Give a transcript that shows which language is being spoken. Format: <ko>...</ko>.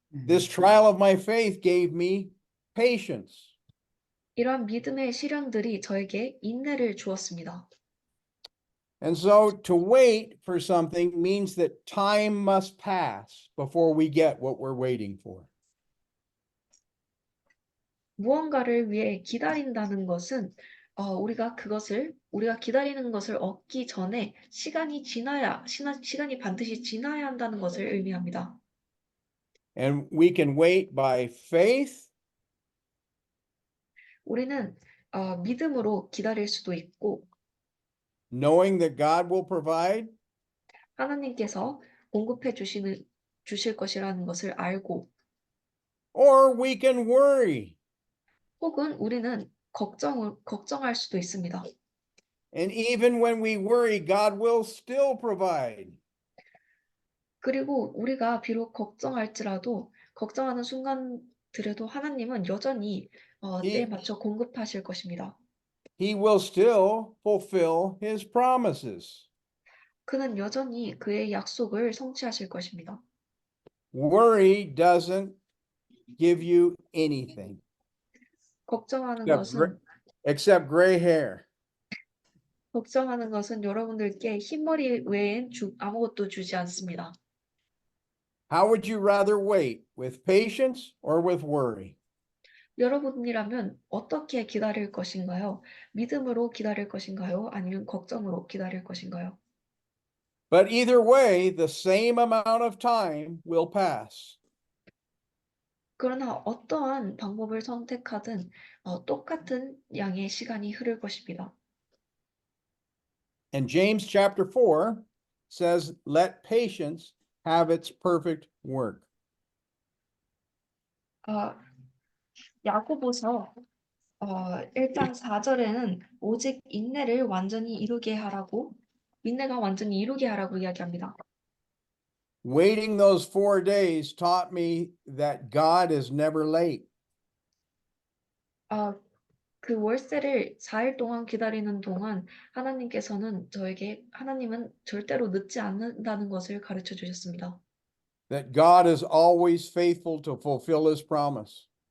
<en>This trial of my faith gave me patience.</en> <ko>이러한 믿음의 시련들이 저에게 인내를 주었습니다.</ko> <en>And so to wait for something means that time must pass before we get what we're waiting for.</en> <ko>무언가를 위해 기다린다는 것은 우리가 기다리는 것을 얻기 전에 시간이 반드시 지나야 한다는 것을 의미합니다.</ko> <en>And we can wait by faith</en> <ko>우리는 믿음으로 기다릴 수도 있고</ko> <en>knowing that God will provide,</en> <ko>하나님께서 공급해 주실 것이라는 것을 알고</ko> <en>or we can worry.</en> <ko>혹은 우리는 걱정할 수도 있습니다.</ko> <en>And even when we worry, God will still provide.</en> <ko>그리고 우리가 비록 걱정하는 순간들에도 하나님은 여전히 때에 맞춰 공급하실 것입니다.</ko> <en>He will still fulfill his promises.</en> <ko>그는 여전히 그의 약속을 성취하실 것입니다.</ko> <en>Worry doesn't give you anything</en> <ko>걱정하는</ko> <en>except gray hair.</en> <ko>여러분들께 흰머리 외엔 아무것도 주지 않습니다.</ko> <en>How would you rather wait, with patience or with worry?</en> <ko>여러분이라면 어떻게 기다릴 것인가요? 믿음으로 기다릴 것인가요? 아니면 걱정으로 기다릴 것인가요?</ko> <en>But either way, the same amount of time will pass.</en> <ko>그러나 어떠한 방법을 선택하든 똑같은 양의 시간이 흐를 것입니다.</ko> <en>And James chapter 4 says, let patience have its perfect work.</en> <ko>야고보서 1장 4절에는 오직 인내가 완전히 이루게 하라고 이야기합니다.</ko> <en>Waiting those 4 days taught me that God is never late.</en> <ko>그 월세를 4일 동안 기다리는 동안 하나님은 절대로 늦지 않는다는 것을 가르쳐 주셨습니다.</ko> <en>That God is always faithful to fulfill his promise.</en>